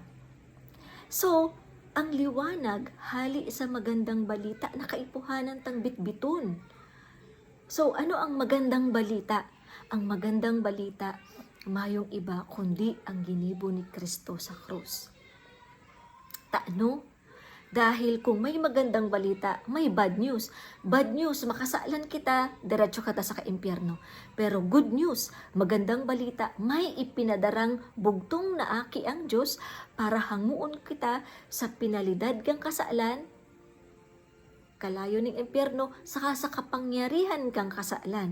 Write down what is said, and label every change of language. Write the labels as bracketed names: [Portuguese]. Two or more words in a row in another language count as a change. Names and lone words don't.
[Bikol] So, ang liwanag, hali sa magandang balita na kaipuhanan tang bitbitun. [Filipino] So, ano ang magandang balita? [Bikol] Ang magandang balita, mayong iba kundi ang ginibo ni Kristo sa krus. [Filipino] Taano? Dahil kung may magandang balita, may [English] bad news. Bad news, [Bikol] makasalan kita, diretso ka ta sa kaimpyerno. Pero [English] good news, [Bikol] magandang balita, may ipinadarang bugtong na aki ang Diyos para hanguon kita sa pinalidad kang kasalan, kalayo ning impyerno, saka sa kapangyarihan kang kasalan.